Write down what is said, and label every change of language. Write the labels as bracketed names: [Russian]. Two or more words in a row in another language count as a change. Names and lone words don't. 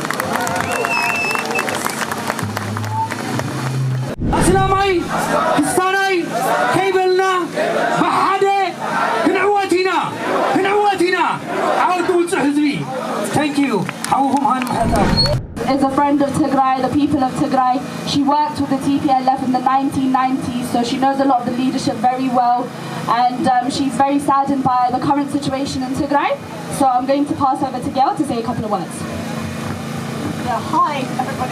[Tigrinya] ኣስላማይ ክስታናይ ከይበልና ብሓደ ክንዕወት ኢና ዓወት ውፅእ ህዝቢ [English] thank you [Tigrinya] ሓውኹም ሃን ምሕታው [English] is a friend of Tigray, the people of Tigray. She worked with the TPLF in the 1990s, so she knows a lot of the leadership very well. And she's very saddened by the current situation in Tigray. So I'm going to pass over to Gail to say a couple of words. Yeah, hi everybody.